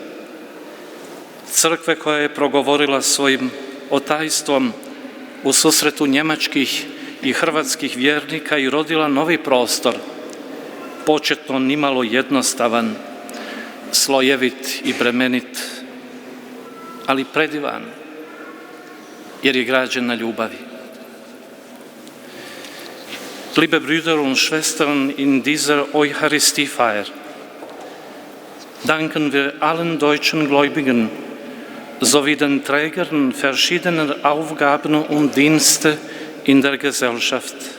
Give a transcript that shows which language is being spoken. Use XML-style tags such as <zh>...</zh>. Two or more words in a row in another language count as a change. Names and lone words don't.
<hr>Crkve koja je progovorila svojim otajstvom u susretu njemačkih i hrvatskih vjernika i rodila novi prostor, početno nimalo jednostavan, slojevit i bremenit, ali predivan, jer je građen na ljubavi.</hr> <de>Liebe Brüder und Schwestern, in dieser Eucharistiefeier danken wir allen deutschen Gläubigen sowie den Trägern verschiedener Aufgaben und Dienste in der Gesellschaft,</de>